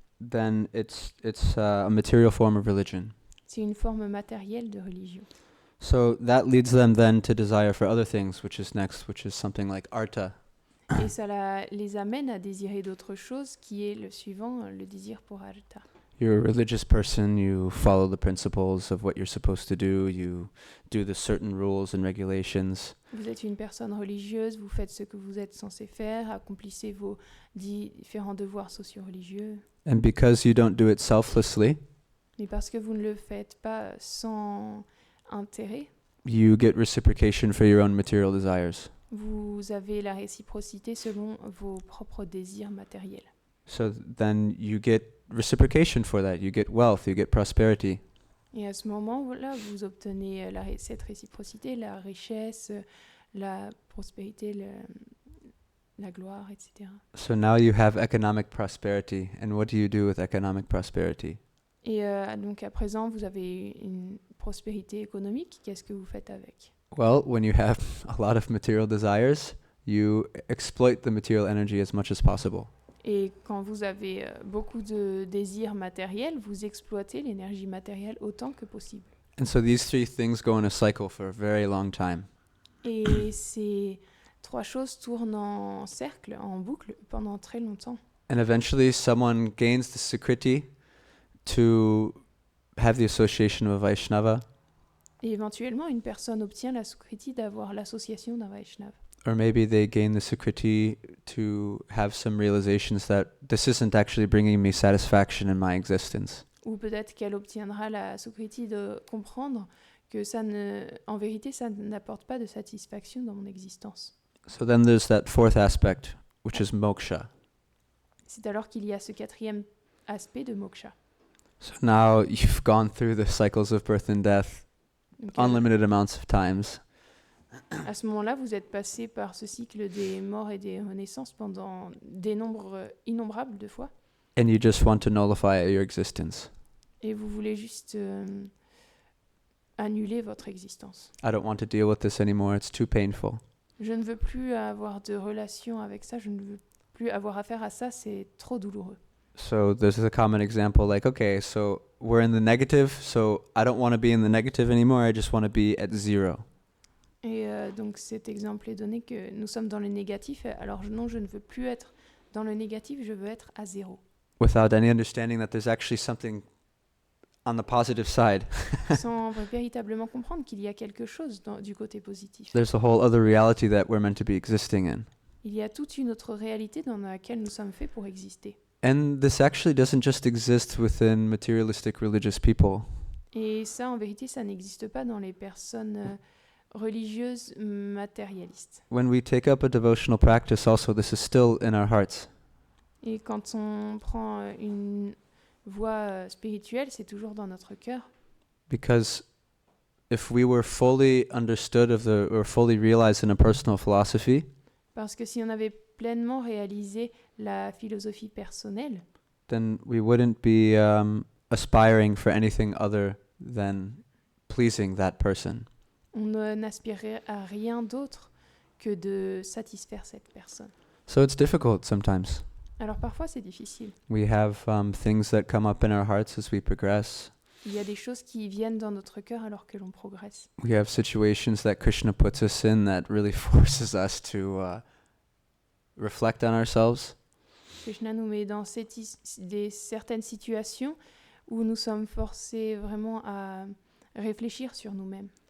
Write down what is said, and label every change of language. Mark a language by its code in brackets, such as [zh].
[en] then it's a material form of religion. [fr] c'est une forme matérielle de religion. [en] So that leads them then to desire for other things, which is next, which is something like artha. [fr] Et ça les amène à désirer d'autres choses, qui est le suivant, le désir pour artha. [en] You're a religious person, you follow the principles of what you're supposed to do, you do the certain rules and regulations. [fr] Vous êtes une personne religieuse, vous faites ce que vous êtes censé faire, accomplissez vos différents devoirs socio-religieux. [en] And because you don't do it selflessly, [fr] Mais parce que vous ne le faites pas sans intérêt, [en] you get reciprocation for your own material desires. [fr] Vous avez la réciprocité selon vos propres désirs matériels. [en] So then you get reciprocation for that. You get wealth, you get prosperity. [fr] Et à ce moment-là, vous obtenez cette réciprocité, la richesse, la prospérité, la gloire, etc. [en] So now you have economic prosperity. And what do you do with economic prosperity? [fr] Et donc à présent, vous avez une prospérité économique. Qu'est-ce que vous faites avec? [en] Well, when you have a lot of material desires, you exploit the material energy as much as possible. [fr] Et quand vous avez beaucoup de désirs matériels, vous exploitez l'énergie matérielle autant que possible. [en] And so these three things go in a cycle for a very long time. [fr] Et ces trois choses tournent en cercle, en boucle, pendant très longtemps. [en] And eventually someone gains the Sukriti to have the association of a Vaishnava, [fr] Et éventuellement, une personne obtient la Sukriti d'avoir l'association d'un Vaishnava. [en] or maybe they gain the Sukriti to have some realizations that this isn't actually bringing me satisfaction in my existence. [fr] Ou peut-être qu'elle obtiendra la Sukriti de comprendre que en vérité, ça n'apporte pas de satisfaction dans mon existence. [en] So then there's that fourth aspect, which is moksha. [fr] C'est alors qu'il y a ce quatrième aspect de moksha. [en] So now you've gone through the cycles of birth and death [fr] Donc, [en] unlimited amounts of times. [fr] à ce moment-là, vous êtes passé par ce cycle des morts et des renaissances pendant des nombres innombrables de fois. [en] And you just want to nullify your existence. [fr] Et vous voulez juste annuler votre existence. [en] I don't want to deal with this anymore. It's too painful. [fr] Je ne veux plus avoir de relation avec ça, je ne veux plus avoir affaire à ça, c'est trop douloureux. [en] So there's a common example like, okay, so we're in the negative, so I don't want to be in the negative anymore. I just want to be at zero. [fr] Et donc cet exemple est donné que nous sommes dans le négatif, alors non, je ne veux plus être dans le négatif, je veux être à zéro. [en] Without any understanding that there's actually something on the positive side. [fr] Sans véritablement comprendre qu'il y a quelque chose du côté positif. [en] There's a whole other reality that we're meant to be existing in. [fr] Il y a toute une autre réalité dans laquelle nous sommes faits pour exister. [en] And this actually doesn't just exist within materialistic religious people. [fr] Et ça, en vérité, ça n'existe pas dans les personnes religieuses matérialistes. [en] When we take up a devotional practice also, this is still in our hearts. [fr] Et quand on prend une voie spirituelle, c'est toujours dans notre cœur. [en] Because if we were fully understood or fully realized in a personal philosophy, [fr] Parce que si on avait pleinement réalisé la philosophie personnelle, [en] then we wouldn't be aspiring for anything other than pleasing that person. [fr] on n'aspirait à rien d'autre que de satisfaire cette personne. [en] So it's difficult sometimes. [fr] Alors parfois c'est difficile. [en] We have things that come up in our hearts as we progress. [fr] Il y a des choses qui viennent dans notre cœur alors que l'on progresse. [en] We have situations that Krishna puts us in that really forces us to reflect on ourselves. [fr] Krishna nous met dans certaines situations où nous sommes forcés vraiment à réfléchir sur nous-mêmes.